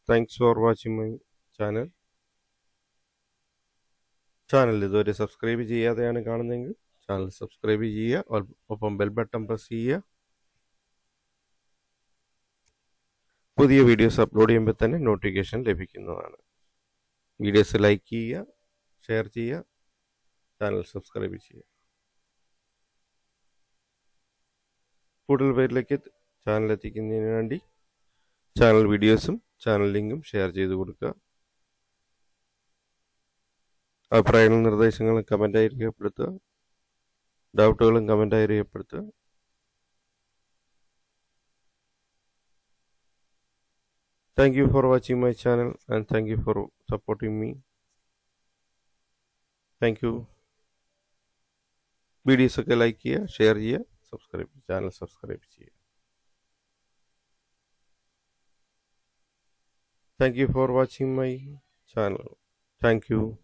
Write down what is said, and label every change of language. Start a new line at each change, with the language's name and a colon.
English: Thanks for watching my channel.
Malayalam: Channel ഇതുവരെ subscribe ചെയ്യാതെയാണ് കാണുന്നതെങ്കിൽ ചാനൽ സബ്സ്ക്രൈബ് ചെയ്യുക, ഒപ്പം ബെൽ ബട്ടൺ പ്രസ് ചെയ്യുക. പുതിയ വീഡിയോസ് അപ്ലോഡ് ചെയ്യുമ്പോൾ തന്നെ നോട്ടിഫിക്കേഷൻ ലഭിക്കുന്നതാണ്. വീഡിയോസ് ലൈക്ക് ചെയ്യുക, ഷെയർ ചെയ്യുക, ചാനൽ സബ്സ്ക്രൈബ് ചെയ്യുക. കൂടുതൽ പേരിലേക്ക് ചാനൽ എത്തിക്കുന്നതിന് വേണ്ടി ചാനൽ വീഡിയോസും ചാനൽ ലിങ്കും ഷെയർ ചെയ്ത് കൊടുക്കുക. അഭിപ്രായങ്ങളും നിർദ്ദേശങ്ങളും കമൻ്റായി രേഖപ്പെടുത്തുക. ഡൗട്ടുകളും കമൻ്റായി രേഖപ്പെടുത്തുക.
English: Thank you for watching my channel and thank you for supporting me. Thank you.
Malayalam: Videos ഒക്കെ ലൈക്ക് ചെയ്യുക, ഷെയർ ചെയ്യുക, ചാനൽ സബ്സ്ക്രൈബ് ചെയ്യുക.
English: Thank you for watching my channel. Thank you.